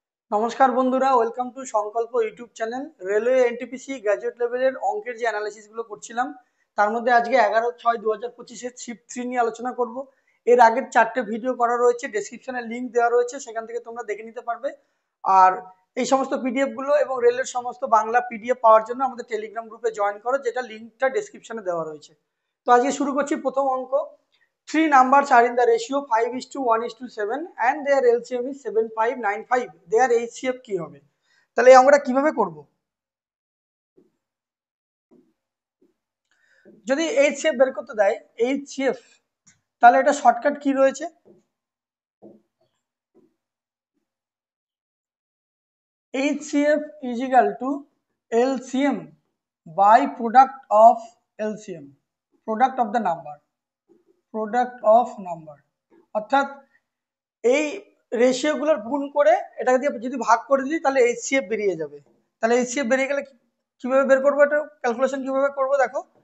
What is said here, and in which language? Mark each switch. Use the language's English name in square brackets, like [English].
[Bangla] নমস্কার বন্ধুরা, [English] Welcome to Sankalp YouTube channel. [Bangla] Railway NTPC graduate লেভেলের অঙ্কের যে অ্যানালাইসিসগুলো করছিলাম, তার মধ্যে আজকে 11/6/2025 শিফট 3 নিয়ে আলোচনা করব। এর আগের 4টে ভিডিও করা রয়েছে, ডেসক্রিপশনে লিঙ্ক দেওয়া রয়েছে, সেখান থেকে তোমরা দেখে নিতে পারবে। আর এই সমস্ত পিডিএফ গুলো এবং রেলের সমস্ত বাংলা পিডিএফ পাওয়ার জন্য আমাদের টেলিগ্রাম গ্রুপে জয়েন করো, যেটা লিঙ্কটা ডেসক্রিপশনে দেওয়া রয়েছে। তো আজকে শুরু করছি প্রথম অঙ্ক। [English] Three numbers are in the ratio 5:1:7 and their LCM is 7595. [Bangla] Their HCF কি হবে? তাহলে এই অঙ্কটা কিভাবে করব? যদি HCF বের করতে দেয়, HCF, তাহলে এটা শর্টকাট কি রয়েছে? [English] HCF is equal to LCM by product of LCM, product of the number, product of number। [Bangla] অর্থাৎ এই রেশিও গুলোর গুণ করে এটাকে দিয়ে যদি ভাগ করে দিই তাহলে এইচসিএফ বেরিয়ে যাবে। তাহলে এইচসিএফ বেরিয়ে গেলে কিভাবে বের করবো, এটা ক্যালকুলেশন কিভাবে করবো দেখো।